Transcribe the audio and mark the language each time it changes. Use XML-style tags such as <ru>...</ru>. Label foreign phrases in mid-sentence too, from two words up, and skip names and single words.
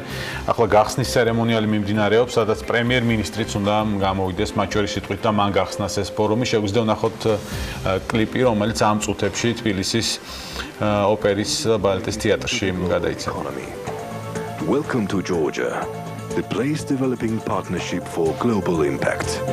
<ka>ახლა გახსნის ცერემონიალი მიმდინარეობს, სადაც პრემიერ-მინისტრიც უნდა გამოვიდეს მათ შორის სიტყვით და მან გახსნას ეს ფორუმი. შეგვიძლია ვნახოთ კლიპი, რომელიც ამ წუთებში თბილისის ოპერის ბალეტის თეატრში გადაიცემა.</ka> <en>Welcome to Georgia, the place developing partnership for global impact.</en>